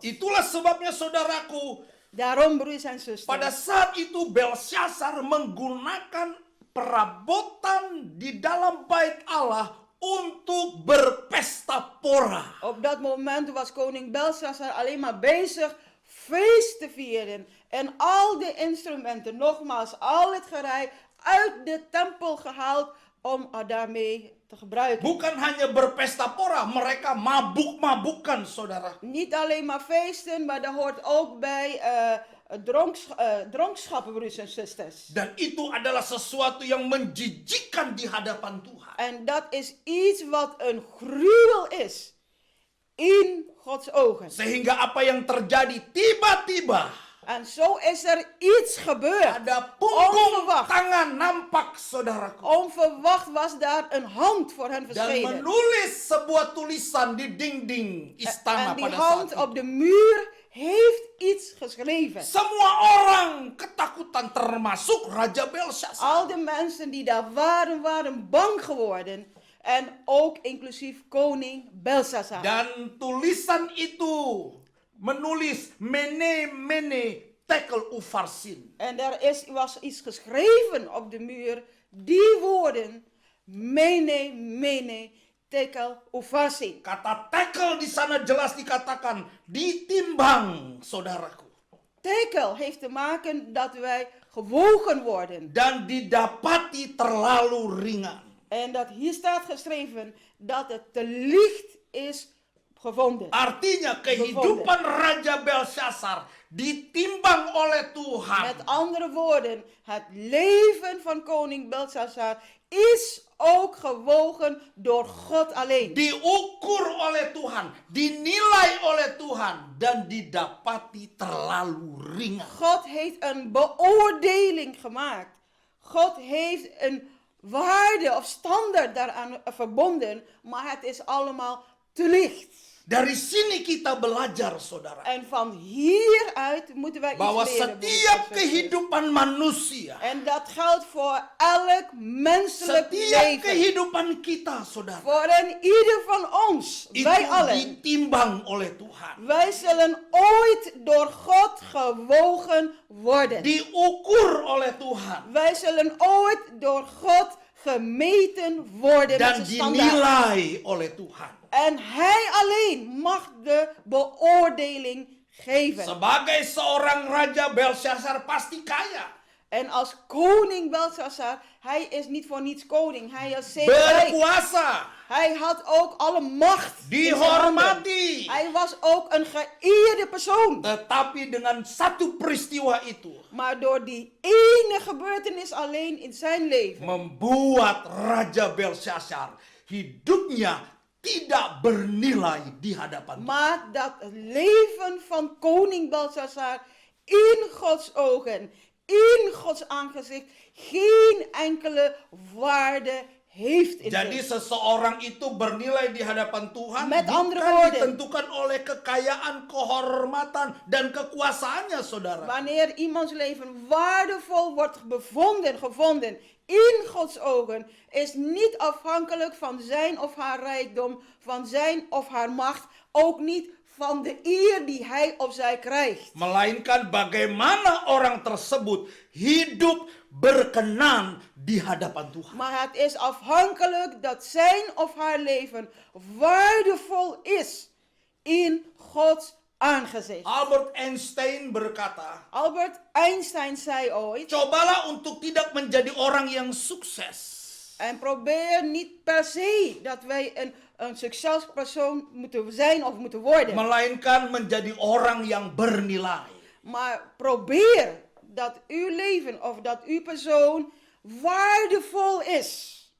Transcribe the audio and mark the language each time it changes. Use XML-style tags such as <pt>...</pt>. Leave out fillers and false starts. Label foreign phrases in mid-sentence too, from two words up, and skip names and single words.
<id>Itulah sebabnya saudaraku,</id> <nl>Daarom, broers en</nl> <id>pada</id> <nl>zusters,</nl> <id>saat itu Belshazzar menggunakan perabotan di dalam bait Allah untuk berpesta pora.</id> <nl>op dat moment was koning Belshazzar alleen maar bezig feest te vieren. En al de instrumenten, nogmaals, al het gerei uit de tempel gehaald om daarmee te gebruiken.</nl> <id>Bukan hanya berpesta pora, mereka mabuk-mabukan, saudara.</id> <nl>Niet alleen maar feesten, maar daar hoort ook bij dronkschappen, broers en zusters.</nl> <id>Dan itu adalah sesuatu yang menjijikkan di hadapan Tuhan.</id> <nl>En dat is iets wat een gruwel is in Gods ogen.</nl> <id>Sehingga apa yang terjadi tiba-tiba</id> <nl>En zo is er iets gebeurd.</nl> <id>ada punggung</id> <nl>Onverwacht.</nl> <id>tangan nampak, saudaraku.</id> <nl>Onverwacht was daar een hand voor hen</nl> <id>Dan</id> <nl>verschenen.</nl> <id>menulis sebuah tulisan di dinding istana</id> <nl>En die</nl> <id>pada saat</id> <nl>hand</nl> <id>itu.</id> <nl>op de muur heeft iets geschreven.</nl> <id>Semua orang ketakutan termasuk Raja Belshazzar.</id> <nl>Al de mensen die daar waren, waren bang geworden. En ook inclusief koning Belshazzar.</nl> <id>Dan tulisan itu menulis</id> <arc>mene tekel ufarsin.</arc> <nl>En was iets geschreven op de muur. Die woorden,</nl> <arc>mene, tekel, ufarsin.</arc> <id>Kata tekel di sana jelas dikatakan ditimbang, saudaraku.</id> <nl>Tekel heeft te maken dat wij gewogen worden.</nl> <id>Dan didapati terlalu ringan.</id> <nl>En dat hier staat geschreven dat het te licht is gevonden.</nl> <id>Artinya kehidupan Raja Belshazzar ditimbang oleh Tuhan.</id> <nl>Met andere woorden, het leven van koning Belshazzar is ook gewogen door God alleen.</nl> <id>Diukur oleh Tuhan, dinilai oleh Tuhan, dan didapati terlalu ringan.</id> <nl>God heeft een beoordeling gemaakt. God heeft een waarde of standaard daaraan verbonden, maar het is allemaal te licht.</nl> <id>Dari sini kita belajar, saudara,</id> <nl>En van hieruit moeten wij</nl> <id>bahwa</id> <nl>iets leren.</nl> <id>setiap kehidupan manusia,</id> <nl>En dat geldt voor elk menselijk</nl> <id>setiap</id> <nl>leven.</nl> <id>kehidupan kita, saudara,</id> <nl>Voor een ieder van ons.</nl> <id>itu</id> <nl>Wij allen.</nl> <id>ditimbang oleh Tuhan.</id> <nl>Wij zullen ooit door God gewogen worden.</nl> <id>Diukur oleh Tuhan.</id> <nl>Wij zullen ooit door God gemeten worden met</nl> <id>Dan</id> <nl>zijn standaard.</nl> <id>dinilai oleh Tuhan.</id> <nl>En hij alleen mag de beoordeling geven.</nl> <id>Sebagai seorang Raja Belshazzar pasti kaya.</id> <nl>En als koning Belshazzar, hij is niet voor niets koning. Hij is zeker rijk.</nl> <id>Berkuasa.</id> <nl>Hij had ook alle macht in zijn handen.</nl> <id>Dihormati.</id> <nl>Hij was ook een geëerde persoon.</nl> <id>Tetapi dengan satu peristiwa itu</id> <nl>Maar door die ene gebeurtenis alleen in zijn leven</nl> <id>membuat Raja Belshazzar hidupnya tidak bernilai di hadapan Tuhan.</id> <nl>Maar dat het leven van koning Belshazzar in Gods ogen, in Gods aangezicht, geen enkele waarde heeft in</nl> <id>Jadi</id> <nl>zich.</nl> <id>seseorang itu bernilai di hadapan Tuhan</id> <nl>Met andere</nl> <id>bukan</id> <nl>woorden.</nl> <id>ditentukan oleh kekayaan, kehormatan, dan kekuasaannya, saudara.</id> <nl>Wanneer iemands leven waardevol wordt gevonden in Gods ogen, is niet afhankelijk van zijn of haar rijkdom, van zijn of haar macht, ook niet van de eer die hij of zij krijgt.</nl> <id>Melainkan bagaimana orang tersebut hidup berkenan di hadapan Tuhan.</id> <nl>Maar het is afhankelijk dat zijn of haar leven waardevol is in Gods aangezicht.</nl> <id>Albert Einstein berkata,</id> <nl>Albert Einstein zei ooit,</nl> <id>cobalah untuk tidak menjadi orang yang sukses.</id> <nl>en probeer niet per se dat wij een succespersoon moeten zijn of moeten worden.</nl> <id>Melainkan menjadi orang yang bernilai.</id> <nl>Maar probeer dat uw leven of dat uw persoon waardevol is.</nl>